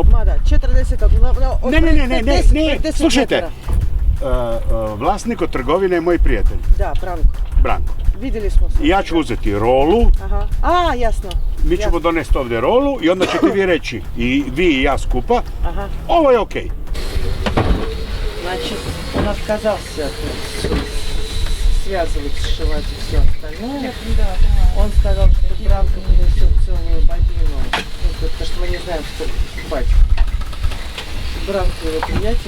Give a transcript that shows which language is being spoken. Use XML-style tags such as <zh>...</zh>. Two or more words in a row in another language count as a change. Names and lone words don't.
<hr>Ma da, 40... Ne, slušajte. Vlasnik od trgovine je moj prijatelj. Da, Branko. Vidjeli smo se. I ja ću uzeti rolu. Aha. A, jasno. Mi ćemo donesti ovdje rolu i onda ćete vi reći, i vi i ja skupa, ovo je okej.</hr> <ru>Значит, он отказался связывать, сшивать и все остальное. Да. Он сказал, что Бранко принесет целую бобину, потому что мы не знаем, что покупать. Бранко его приятель.</ru>